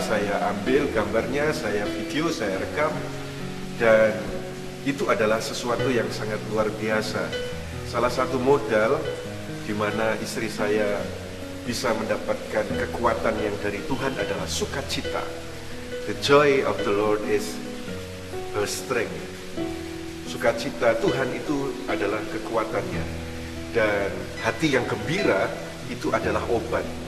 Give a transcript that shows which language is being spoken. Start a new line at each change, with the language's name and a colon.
Indonesian: Saya ambil gambarnya, saya video, saya rekam, dan itu adalah sesuatu yang sangat luar biasa. Salah satu modal di mana istri saya bisa mendapatkan kekuatan yang dari Tuhan adalah sukacita.
English: The joy of the Lord is her strength.
Indonesian: Sukacita Tuhan itu adalah kekuatannya, dan hati yang gembira itu adalah obat.